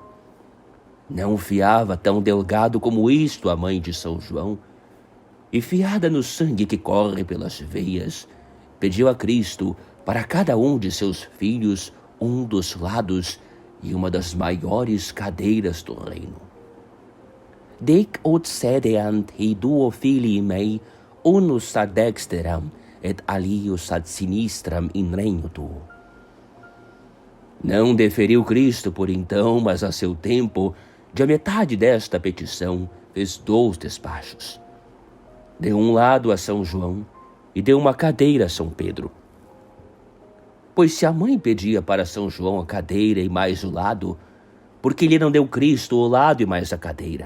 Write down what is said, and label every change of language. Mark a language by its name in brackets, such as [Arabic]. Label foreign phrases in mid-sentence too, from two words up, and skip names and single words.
[Portuguese] Não fiava tão delgado como isto a mãe de São João, e fiada no sangue que corre pelas veias, pediu a Cristo para cada um de seus filhos um dos lados e uma das maiores cadeiras do reino. [Latin] Dec ut sedeant he duo filii mei, unus ad dexteram et alius ad sinistram in regno tuo. [Portuguese] Não deferiu Cristo por então, mas a seu tempo, de a metade desta petição, fez 2 despachos. Deu um lado a São João e deu uma cadeira a São Pedro. Pois se a mãe pedia para São João a cadeira e mais o lado, por que lhe não deu Cristo o lado e mais a cadeira?